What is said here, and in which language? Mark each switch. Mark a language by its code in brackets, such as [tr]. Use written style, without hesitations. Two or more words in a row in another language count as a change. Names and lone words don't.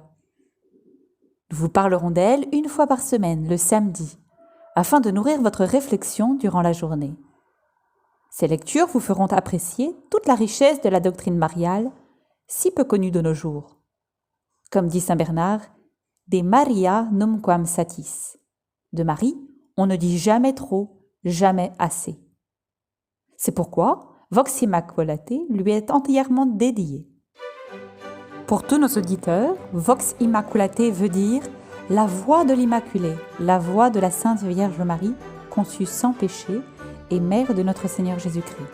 [fr] Nous vous parlerons d'elle une fois par semaine, le samedi, afin de nourrir votre réflexion durant la journée. Ces lectures vous feront apprécier toute la richesse de la doctrine mariale, si peu connue de nos jours. Comme dit saint Bernard, [la] de Maria numquam satis. [fr] De Marie, on ne dit jamais trop, jamais assez. C'est pourquoi Vox Immaculate lui est entièrement dédiée. Pour tous nos auditeurs, Vox Immaculate veut dire la voix de l'Immaculée, la voix de la Sainte Vierge Marie, conçue sans péché et mère de notre Seigneur Jésus-Christ.